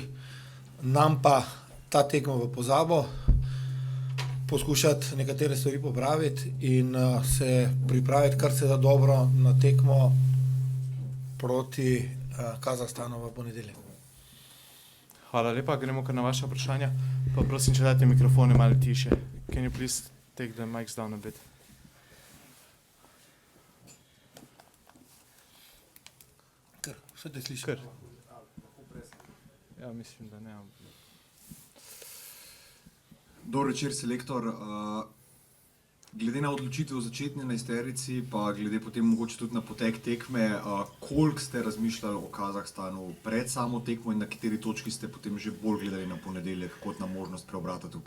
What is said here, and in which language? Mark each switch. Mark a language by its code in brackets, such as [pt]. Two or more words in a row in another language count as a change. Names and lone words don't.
[sl] Nam pa ta tekma v pozabo, poskušati nekatere stvari popraviti in se pripraviti kar se da dobro na tekmo proti Kazahstanu v ponedeljek. Hvala lepa, gremo kar na vaše vprašanja. Pa prosim, če date mikrofone malo tiše. [en] Can you please take the mics down a bit? [sl] Vse te sliši? Kar. Ja, mislim, da ne. Dober večer, selektor. Glede na odločitev v začetni enajsterici, pa glede potem mogoče tudi na potek tekme, koliko ste razmišljali o Kazahstanu pred samo tekmo in na kateri točki ste potem že bolj gledali na ponedeljek kot na možnost preobrata tukaj?